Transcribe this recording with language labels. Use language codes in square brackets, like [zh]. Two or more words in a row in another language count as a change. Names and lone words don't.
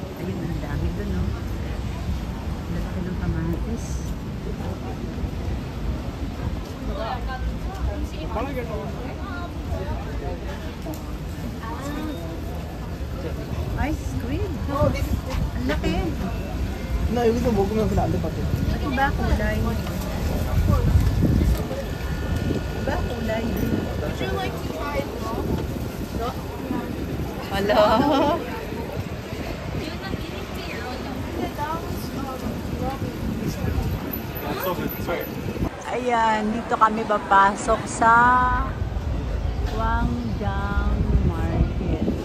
[tl] Ayun, ang dami dun, no? Lalaki ng kamatis. [en] Ice cream. [tl] Ang laki. [ko] 나 여기서 먹으면 그냥 안 될 것 같아. [tl] Iba kulay. Iba kulay. [en] Would you like to try it raw? Hello. [tl] Ayan, dito kami papasok sa Guangjiang Market.